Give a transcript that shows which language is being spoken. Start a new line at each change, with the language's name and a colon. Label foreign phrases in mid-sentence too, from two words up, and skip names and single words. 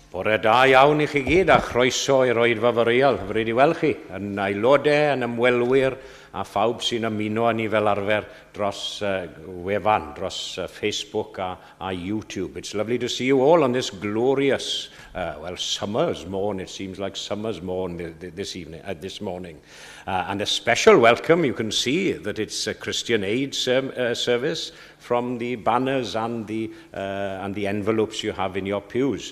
Welsh: Bore da iawn I chi gyd a chroeso I roed fyfyriol. Hyfryd I weld chi yn aelodau, yn ymwelwyr a phawb sy'n ymuno â ni fel arfer dros wefan, dros Facebook a YouTube.
English: It's lovely to see you all on this glorious, summer's morn. It seems like summer's morn this morning. And a special welcome. You can see that it's a Christian Aid service from the banners and the envelopes you have in your pews.